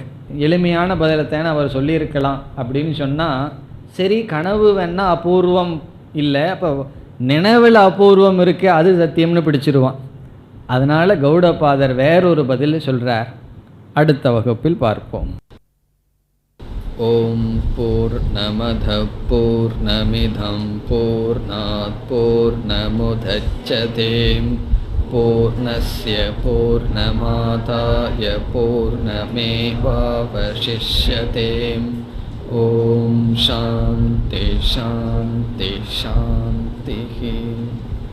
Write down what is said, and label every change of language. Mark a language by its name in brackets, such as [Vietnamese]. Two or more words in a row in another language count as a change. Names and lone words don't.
[Tamil] எளிமையான பதிலத்தைன்னு அவர் சொல்லியிருக்கலாம். அப்படின்னு சொன்னால், சரி கனவு வேணா அபூர்வம் இல்லை, அப்போ நினைவில் அபூர்வம் இருக்குது, அது சத்தியம்னு பிடிச்சிருவான். அதனால் கௌடபாதர் வேறொரு பதில் சொல்கிறார். அடுத்த வகுப்பில் பார்ப்போம். [Sanskrit] ओम् पूर्णमदः पूर्णमिदम् पूर्णात् पूर्णमुदच्यते पूर्णस्य पूर्णमादाय पूर्णमेवावशिष्यते. ओम् शान्ति शान्ति शान्ति.